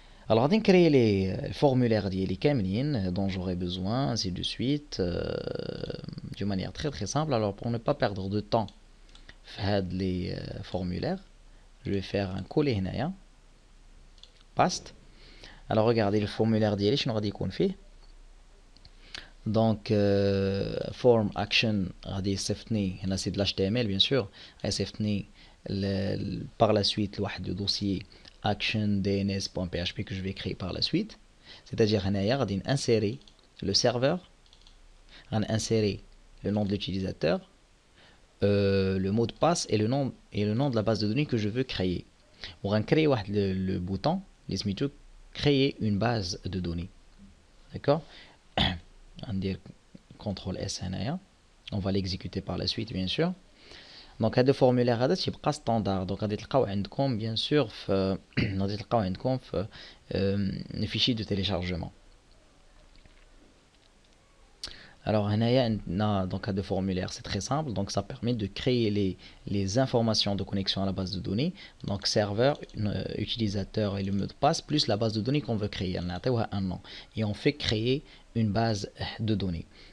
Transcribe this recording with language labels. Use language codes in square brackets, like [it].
[fr] Alors, on va créer les formulaires les كاملين dont j'aurai besoin, ainsi de suite, d'une manière très très simple. Alors, pour ne pas perdre de temps, les formulaires, je vais faire un coller هنايا, paste. Alors, regardez le formulaire ديالي [ar] شنو غادي يكون فيه. [fr] Donc, form action [ar] غادي يصيفطني هنا [fr] c'est de l'HTML bien sûr, [ar] غيصيفطني [fr] par la suite le dossier action dns.php que je vais créer par la suite. C'est-à-dire هنايا غادي insérer le serveur, غادي insérer le nom de l'utilisateur, le mot de passe et le nom de la base de données que je veux créer. On va créer le bouton [ar] سميتو [fr] créer une base de données. D'accord? On va dire CTRL S هنايا. On va l'exécuter par la suite bien sûr. [ar] Donc هذا الفورمولير هذا تيبقى ستاندار. دونك غادي تلقاو عندكم bien sûr في غادي تلقاو عندكم في [fr] le fichier de téléchargement. Alors donc à de formulaire c'est très simple, donc ça permet de créer les informations de connexion à la base de données, donc serveur, utilisateur et le mot de passe plus la base de données qu'on veut créer. Un nom et on fait créer une base de données.